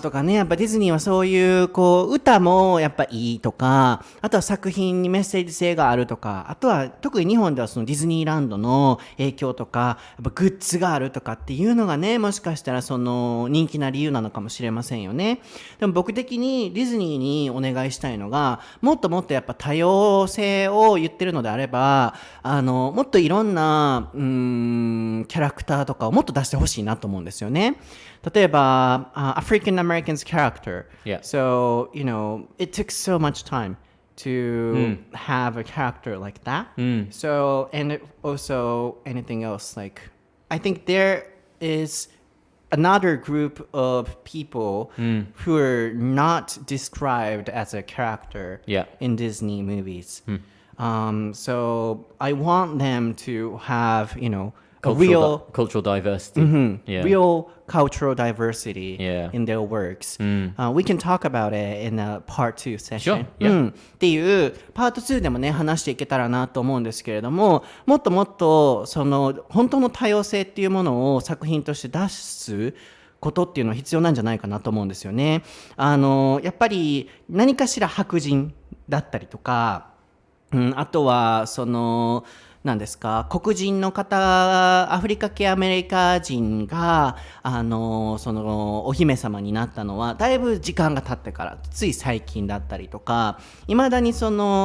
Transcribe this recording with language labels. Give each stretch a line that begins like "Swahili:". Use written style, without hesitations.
Japanese: とかね、やっぱディズニーはそういう歌もやっぱいいとか、あとは作品にメッセージ性があるとか、あとは特に日本ではそのディズニーランドの影響とか、やっぱグッズがあるとかっていうのがね、もしかしたらその人気な理由なのかもしれませんよね。でも僕的にディズニーにお願いしたいのが、もっともっとやっぱ多様性を言ってるのであれば、もっといろんなキャラクターとかをもっと出してほしいなと思うんですよね。例えば、
English: African Americans character. Yeah. So, it took so much time to have a character like that. So, and also anything else, like, I think there is another group of people who are not described as a character in Disney movies. So I want them to have, cultural diversity. Yeah. real cultural diversity in their works. We can talk about it in a part 2 session. Sure, yeah.
Japanese: っていうパート2でもね話していけたらなと思うんですけれども、もっともっとその本当の多様性っていうものを作品として出すことっていうのは必要なんじゃないかなと思うんですよね。やっぱり何かしら白人だったりとか、あとは何ですか、黒人の方、アフリカ系アメリカ人がお姫様になったのはだいぶ時間が経ってから、つい最近だったりとか、いまだに肌